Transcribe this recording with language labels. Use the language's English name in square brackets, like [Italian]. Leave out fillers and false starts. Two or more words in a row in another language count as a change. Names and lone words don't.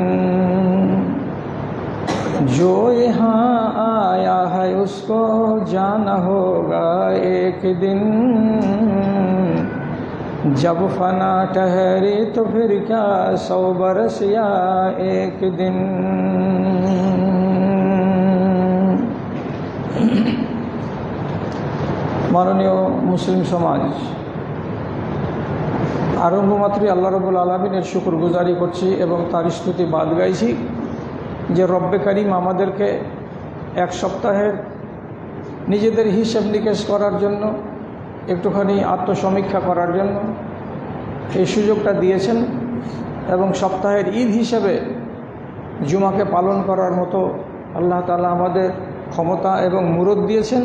[Urdu] جو یہاں آیا ہے اس کو جانا ہوگا ایک دن جب فنا ٹھہری تو پھر کیا 100 برس یا ایک دن [Bangla] মাননীয় মুসলিম সমাজ, আরম্ভ মাত্রই আল্লাহ রাব্বুল আলামিনের শুকরগুজারি করছি এবং তার স্তুতি বাদ গাইছি যে রব্বে কারিম আমাদেরকে এক সপ্তাহের নিজেদের হিসাব নিকেশ করার জন্য, একটুখানি আত্মসমীক্ষা করার জন্য এই সুযোগটা দিয়েছেন এবং সপ্তাহের ঈদ হিসেবে জুমাকে পালন করার মতো আল্লাহ তাআলা আমাদের ক্ষমতা এবং মুরত দিয়েছেন।